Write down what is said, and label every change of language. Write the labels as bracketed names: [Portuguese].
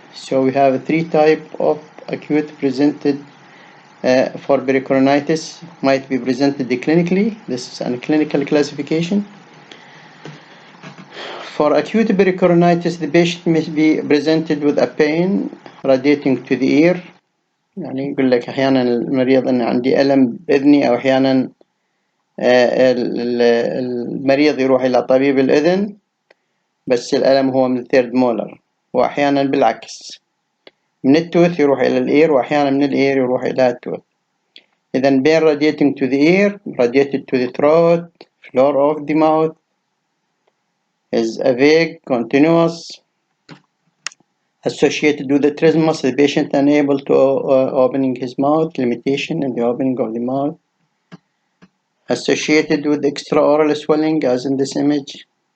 [English] So we have three types of acute presented for pericoronitis, might be presented clinically. This is a clinical classification. For acute pericoronitis, the patient may be presented with a pain radiating to the ear. [Arabic] يعني يقول لك أحيانا المريض أن عندي ألم بإذني، أو أحيانا المريض يروح إلى طبيب الأذن بس الألم هو من الثيرد مولر، وأحيانا بالعكس من التوث يروح إلى الإير، وأحيانا من الإير يروح إلى التوث. [English] إذا pain radiating to the ear, radiated to the throat, floor of the mouth, is a vague, continuous, associated with the trismus, the patient unable to opening his mouth, limitation in the opening of the mouth, associated with extraoral swelling, as in this image.